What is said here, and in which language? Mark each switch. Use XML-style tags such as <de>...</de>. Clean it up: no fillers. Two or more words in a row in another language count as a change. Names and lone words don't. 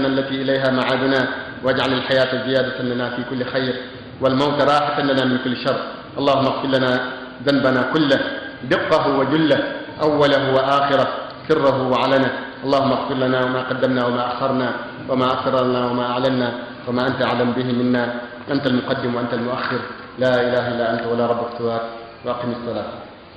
<ar>التي إليها معادنا واجعل الحياة زيادة لنا في كل خير والموت راحة لنا من كل شر اللهم اغفر لنا ذنبنا كله دقه وجله أوله وآخره سره وعلنه اللهم اغفر لنا وما قدمنا وما أخرنا وما أسررنا وما أعلنا وما أنت أعلم به منا أنت المقدم وأنت المؤخر لا إله إلا أنت ولا ربك سواك وأقم صلاة</ar>